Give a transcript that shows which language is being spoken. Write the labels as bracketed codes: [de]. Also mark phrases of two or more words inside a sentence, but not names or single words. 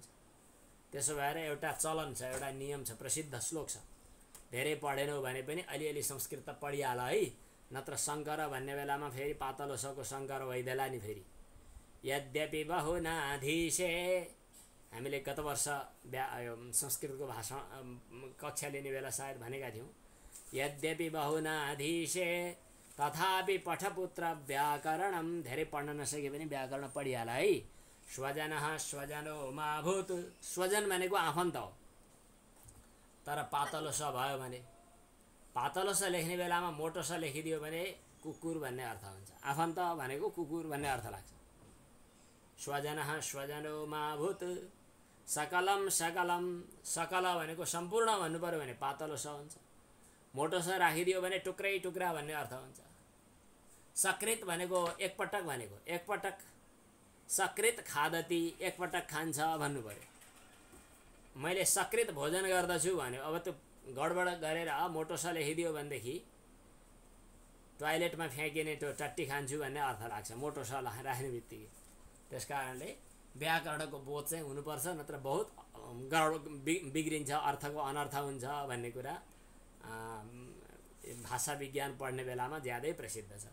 [ne] त्यसो भएर एउटा चलन छ, एउटा नियम छ, प्रसिद्ध श्लोक छ, धेरै पढेनौ भने पनि अलिअलि संस्कृत त पढिहाल है, नत्र शङ्कर भन्ने बेलामा फेरि पातलो सको शङ्कर भइदेला नि फेरि। [sa] यद्यपि बहुनाधीशे, [ne] हामीले गत वर्ष संस्कृतको भाषा कक्षा लिने बेला सायद भनेका थियौँ, [sa] यद्यपि बहुनाधीशे तथापि पठपुत्र व्याकरणम, [ne] धेरै पढ्न नसके पनि व्याकरण पढिहाल है। [sa] स्वजनः स्वजनो माभूत, [ne] स्वजन भनेको आफन्त हो, तर पातलो स भयो भने, पातलो स लेख्ने बेलामा मोटो स लेखिदियो भने कुकुर भन्ने अर्थ हुन्छ, आफन्त भनेको कुकुर भन्ने अर्थ लाग्छ। [sa] स्वजनः स्वजनो माभूत, सकलम सकलम, [ne] सकल भनेको सम्पूर्ण भन्नु पर्यो भने पातलो स हुन्छ, मोटो स राखिदियो भने टुक्रै टुक्रा भन्ने अर्थ हुन्छ। सकृत भनेको एकपटक भनेको, एकपटक [sa] सकृत खादति, [ne] एकपटक खान्छ भन्नु पर्यो। मैले सकृत भोजन गर्दछु भन्यो, अब त्यो गडबड गरेर मोटो स लेखिदियो भनेदेखि टोयलेटमा फ्याँकिने त्यो टट्टी खान्छु भन्ने अर्थ लाग्छ मोटो स राख्ने बित्तिकै। त्यस कारणले व्याकरणको बोध चाहिँ हुनुपर्छ, नत्र बहुत बिग्रिन्छ, अर्थको अनर्थ हुन्छ भन्ने कुरा भाषा विज्ञान पढ्ने बेलामा ज्यादै प्रसिद्ध छ।